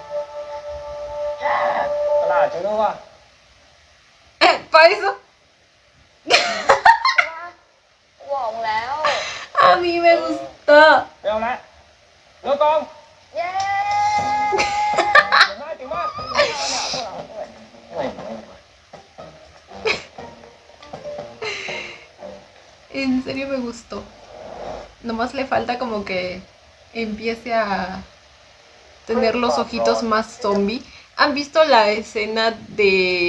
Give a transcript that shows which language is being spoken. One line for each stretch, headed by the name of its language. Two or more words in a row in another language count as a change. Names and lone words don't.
Thai: ตลาดจริงด้วยว่ะ
Spanish: Para eso,
Thai: กูบอกมึงแล้ว
Spanish: a mí me gustó.
Thai: ไม่เอาละเลิกกอง เย้ เก่งมากเก่งมากอะไร
Spanish: En serio me gustó. Nomás le falta como que empiece a tener los ojitos más zombie. ¿Han visto la escena de...